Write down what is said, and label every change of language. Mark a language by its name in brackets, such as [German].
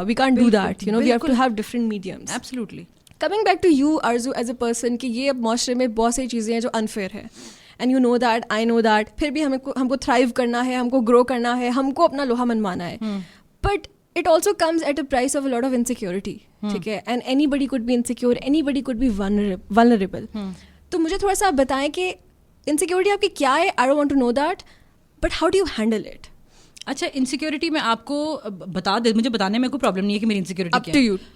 [English] We can't do that, we have to have different mediums. Absolutely. Coming back to you Arzoo as a person, [Urdu] کہ یہ اب معاشرے میں بہت سی چیزیں ہیں جو انفیئر ہے, [English] and you know that, I know that, [Urdu] پھر بھی ہم کو تھرائیو کرنا ہے, ہم کو گرو کرنا ہے, ہم کو اپنا لوہا منوانا ہے. [English] but it also comes at a price of a lot of insecurity, [Urdu] ٹھیک ہے. [English] And anybody could be insecure, anybody could be vulnerable. [Urdu] تو مجھے تھوڑا سا آپ بتائیں کہ انسیکیورٹی آپ کی کیا ہے. [English] I don't want to know that, but how do you handle it? [Urdu] اچھا انسیکیورٹی میں آپ کو بتا دے, مجھے بتانے میں کوئی پرابلم نہیں ہے کہ میری انسیکیورٹی کیا ہے.